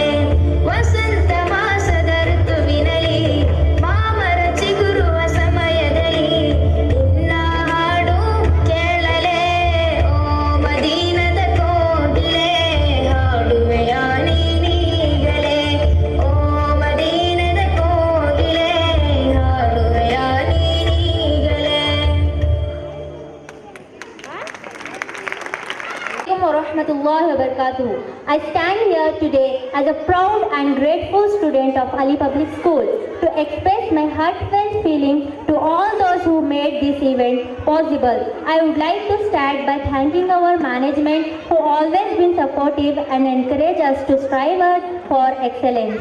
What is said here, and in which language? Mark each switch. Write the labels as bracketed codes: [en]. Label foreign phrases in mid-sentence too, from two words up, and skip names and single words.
[kn] ವಸಂತ ಮಾಸದ ಋತುವಿನಲ್ಲಿ ಮಾಮರ ಚಿಗುರುವ ಸಮಯದಲ್ಲಿ ನಿನ್ನ ಹಾಡು ಕೇಳಲೇ, ಓ ಮದೀನದ ಕೋಗಿಲೆ ಹಾಡುವೆಯ ನೀನೀಗಲೇ, ಓ ಮದೀನದ ಕೋಗಿಲೆ ಹಾಡುವೆಯ ನೀನೀಗಲೇ. [ar] السلام عليكم ورحمة الله وبركاته. [en] I stand here today as a proud and grateful student of Ali Public School to express my heartfelt feeling to all those who made this event possible. I would like to start by thanking our management who always been supportive and encourage us to strive for excellence.